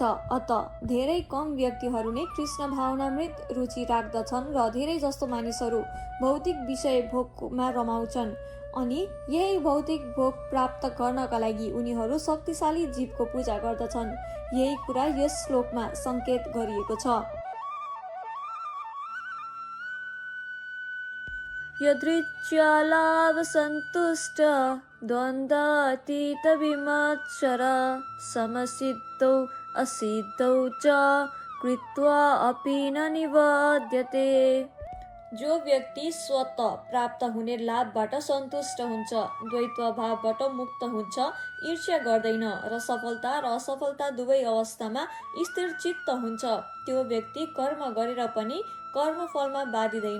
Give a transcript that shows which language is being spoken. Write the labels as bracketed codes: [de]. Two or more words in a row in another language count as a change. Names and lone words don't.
[ne] अत धेरै कम व्यक्तिहरू नै कृष्ण भावनामृत रुचि राख्दछन् र धेरै जस्तो मानिसहरू भौतिक विषय भोगमा रमाउँछन् अनि यही भौतिक भोग प्राप्त गर्नका लागि उनीहरू शक्तिशाली जीवको पूजा गर्दछन्। यही कुरा यस श्लोकमा संकेत गरिएको छ। [sa] यदृच्छालाभ सन्तुष्ट द्वन्द्वातीत विमत्सर समसिद्धौ असिद्धौ च कृत्वा अपि न निबध्यते। [ne] जो व्यक्ति स्वतः प्राप्त हुने लाभबाट सन्तुष्ट हुन्छ, द्वैत भावबाट मुक्त हुन्छ, ईर्ष्या गर्दैन र सफलता र असफलता दुवै अवस्थामा स्थिर चित्त हुन्छ, त्यो व्यक्ति कर्म गरेर पनि कर्मफलमा बाधिँदैन।